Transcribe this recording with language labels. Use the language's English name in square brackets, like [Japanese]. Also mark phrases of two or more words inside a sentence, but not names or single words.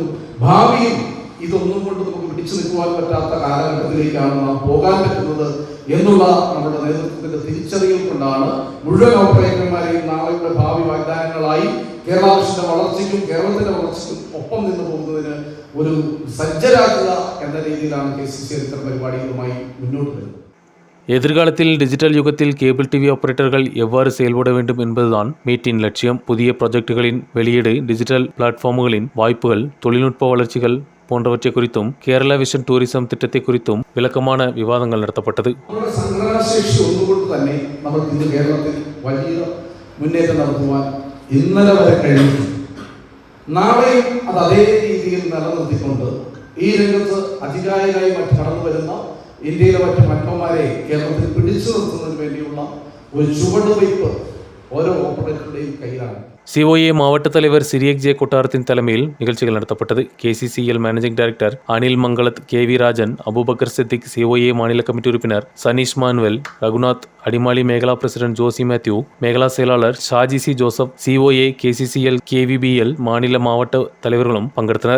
[Malayalam] ഭാവിയിൽ ഇതൊന്നും കൊണ്ട് നമുക്ക് പിടിച്ചു നിൽക്കുവാൻ പറ്റാത്ത കാലഘട്ടത്തിലേക്കാണ് നാം പോകാൻ പറ്റുന്നത് എന്നുള്ള നമ്മുടെ നേതൃത്വത്തിന്റെ തിരിച്ചറിയൽ കൊണ്ടാണ് മുഴുവൻ ഓപ്പറേറ്റർമാരെയും നാളെയുടെ ഭാവി വാഗ്ദാനങ്ങളായി കേരളത്തിന്റെ വളർച്ചയ്ക്കും കേരളത്തിന്റെ വളർച്ചയ്ക്കും ഒപ്പം നിന്ന് പോകുന്നതിന് ഒരു സജ്ജരാക്കുക എന്ന രീതിയിലാണ് KCC ഇത്തരം പരിപാടികളുമായി മുന്നോട്ട് വരുന്നത്. [Tamil] எதிர்காலத்தில் டிஜிட்டல் யுகத்தில் [English] cable TV [Tamil] ஆபரேட்டர்கள் எவ்வாறு செயல்பட வேண்டும் என்பதுதான் மீட்டின் லட்சியம். புதிய ப்ராஜெக்டுகளின் வெளியீடு, டிஜிட்டல் பிளாட்ஃபார்ம்களின் வாய்ப்புகள், தொழில்நுட்ப வளர்ச்சிகள் போன்றவற்றை குறித்தும் கேரளா விஷன் டூரிசம் திட்டத்தை குறித்தும் விளக்கமான விவாதங்கள் நடத்தப்பட்டது. [Malayalam] ഇന്നലെ വരെ കഴിഞ്ഞു. നാളെയും അത് അതേ രീതിയിൽ നിലനിർത്തിക്കൊണ്ട് ഈ രംഗത്ത് അധികാരികളായി മറ്റ് കടന്നു വരുന്ന ഇന്ത്യയിലെ മറ്റ് മറ്റന്മാരെ കേരളത്തിൽ പിടിച്ചു നിർത്തുന്നതിന് വേണ്ടിയുള്ള ഒരു ചുവടുവയ്പ് ഓരോ ഓപ്പറേറ്ററുടെയും കയ്യിലാണ്. [Tamil] COA மாவட்ட தலைவர் சிரியக் ஜே கொட்டாரத்தின் தலைமையில் நிகழ்ச்சிகள் நடத்தப்பட்டது. KCCL [English] managing director [Tamil] அனில் மங்களத், KV ராஜன், அபுபக்கர் சித்திக், COA மாநில கமிட்டி உறுப்பினர் சனீஷ் மானுவல், ரகுநாத், அடிமாலி மேகலா பிரசிடென்ட் ஜோசி மேத்யூ, மேகலா செயலாளர் ஷாஜி சி ஜோசப், COA KCCL KVBL மாநில மாவட்ட தலைவர்களும் பங்கெடுத்தனர்.